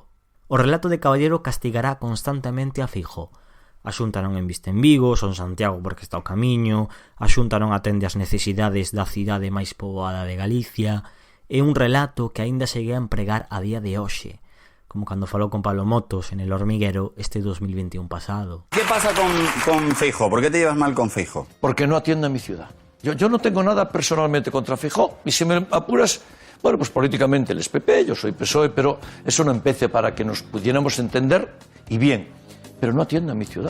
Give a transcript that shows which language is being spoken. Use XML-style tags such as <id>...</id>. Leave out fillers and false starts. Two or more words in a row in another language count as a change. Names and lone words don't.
<gl>O relato de Caballero castigará constantemente a Feijóo. A Xunta non enviste en Vigo, son Santiago porque está ao camiño, a Xunta non atende as necesidades da cidade máis poboada de Galicia. É un relato que aínda segue a empregar a día de hoxe, como cando falou con Pablo Motos en El Hormiguero este 2021 pasado.</gl> <es>¿Qué pasa con Feijóo? ¿Por qué te llevas mal con Feijóo? Porque no atiende a mi ciudad. Yo no tengo nada personalmente contra Feijóo, y si me apuras, bueno, pues políticamente él es PP, yo soy PSOE, pero eso no empece para que nos pudiéramos entender, y bien, pero no atiende a mi ciudad.</es>